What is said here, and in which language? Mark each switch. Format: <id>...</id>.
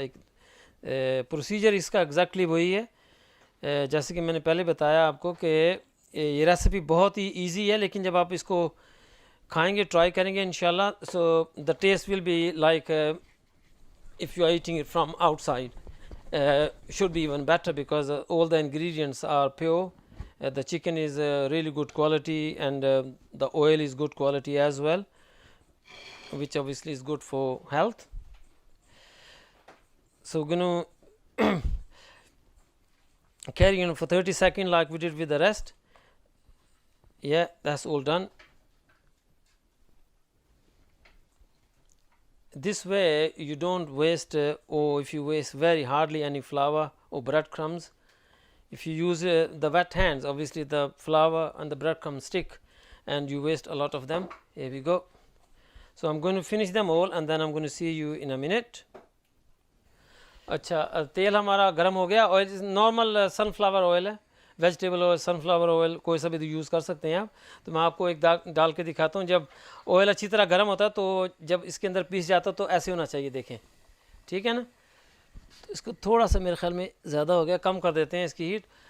<hi>एक प्रोसीजर इसका एग्जैक्टली वही है, जैसे कि मैंने पहले बताया आपको कि ये रेसिपी बहुत ही ईजी है, लेकिन जब आप इसको खाएंगे, ट्राई करेंगे इंशाल्लाह,</hi> <en>So the taste will be like if you are eating it from outside, should be even better because all the ingredients are pure. The chicken is really good quality, and the oil is good quality as well, which obviously is good for health. So we're going to carry on for 30 seconds like we did with the rest. Yeah, that's all done. This way you don't waste, or if you waste very hardly any flour or breadcrumbs. If you use the wet hands, obviously the flour and the breadcrumbs stick and you waste a lot of them. Here we go. So I'm going to finish them all and then I'm going to see you in a minute.</en> <hi>अच्छा, तेल हमारा गर्म हो गया। Oil normal sunflower oil है, vegetable oil, sunflower oil कोई सा भी यूज़ कर सकते हैं आप। तो मैं आपको एक डाल के दिखाता हूँ। जब ऑयल अच्छी तरह गर्म होता है तो जब इसके अंदर पीस जाता है तो ऐसे होना चाहिए, देखें, ठीक है ना। तो इसको थोड़ा सा मेरे ख्याल में ज़्यादा हो गया, कम कर देते हैं इसकी हीट।</hi>